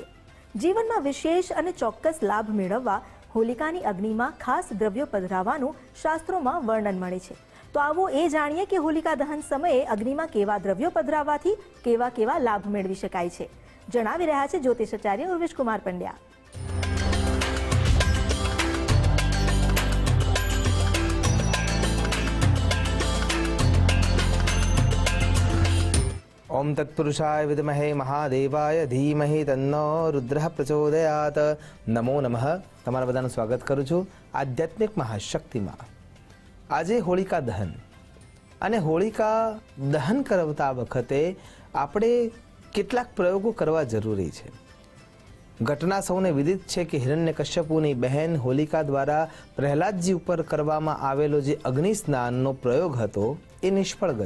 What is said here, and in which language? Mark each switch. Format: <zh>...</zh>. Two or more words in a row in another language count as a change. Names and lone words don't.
<gu>જીવનમાં વિશેષ અને ચોક્કસ લાભ મેળવવા હોલિકાની અગ્નિમાં ખાસ દ્રવ્યો પધરાવવાનું શાસ્ત્રોમાં વર્ણન મળે છે. તો આવો એ જાણીએ કે હોલિકા દહન સમયે અગ્નિમાં કેવા દ્રવ્યો પધરાવવાથી કેવા કેવા લાભ મેળવી શકાય છે. જણાવી રહ્યા છે જ્યોતિષાચાર્ય ઉર્વેશ કુમાર પંડ્યા.</gu> <sa>ओम तत्पुरुषाय विद्महे महादेवाय धीमहि तन्नो रुद्रः प्रचोदयात. नमो नमः.</sa> <gu>તમારા બધાનું સ્વાગત કરું છું આધ્યાત્મિક મહાશક્તિમાં. આજે હોલિકા દહન અને હોલિકા દહન કરતા વખતે આપણે કેટલાક પ્રયોગો કરવા જરૂરી છે. ઘટના સૌને વિદિત છે કે હિરણ્યકશ્યપુની બહેન હોલિકા દ્વારા પ્રહલાદજી ઉપર કરવામાં આવેલો જે અગ્નિ સ્નાનનો પ્રયોગ હતો એ નિષ્ફળ ગયો.</gu>